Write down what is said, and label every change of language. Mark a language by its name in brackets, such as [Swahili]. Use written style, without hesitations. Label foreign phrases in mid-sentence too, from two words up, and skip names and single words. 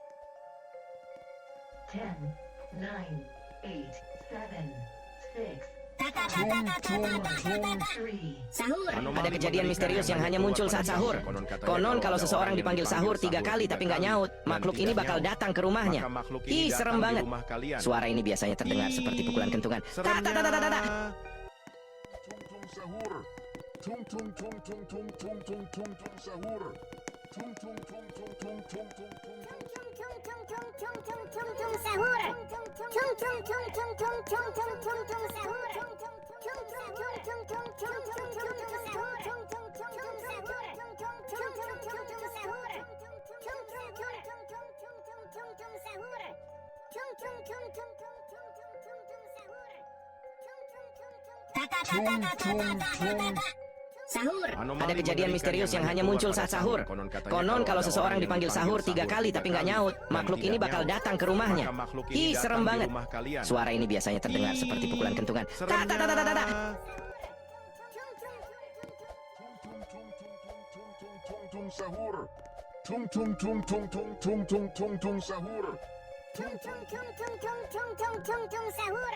[English] Ten, 9, 8, 7, 6, Three. [Indonesian] Ada kejadian misterius yang hanya muncul saat sahur. Konon kalau seseorang dipanggil sahur 3 kali tapi nggak nyaut, makhluk ini bakal datang ke rumahnya. Ih, serem banget. Suara ini biasanya terdengar seperti pukulan kentungan. Tak, tak, tak, tak, tak, tak. Tung tung sahur. Tung tung tung tung tung tung tung tung tung sahur. Tung tung tung tung tung tung tung tung sahur. Tung tung tung tung tung tung tung tung tung sahur. Tung tung tung tung tung tung tung tung tung sahur. Tung tung tung tung sahur. Tung tung tung tung sahur. Tung tung tung tung tung tung tung tung sahur. Tung tung tung tung tung tung tung tung tung sahur. Sahur. Ada kejadian misterius yang hanya muncul saat sahur. Konon kalau seseorang dipanggil sahur 3 kali tapi nggak nyaut, makhluk ini bakal datang ke rumahnya. Ih, serem banget. Suara ini biasanya terdengar seperti pukulan kentungan. Tak, tak, tak, tak, tak, tak. tung sahur. Tung tung tung tung tung tung tung tung tung sahur. Tung tung tung tung tung tung tung tung tung sahur.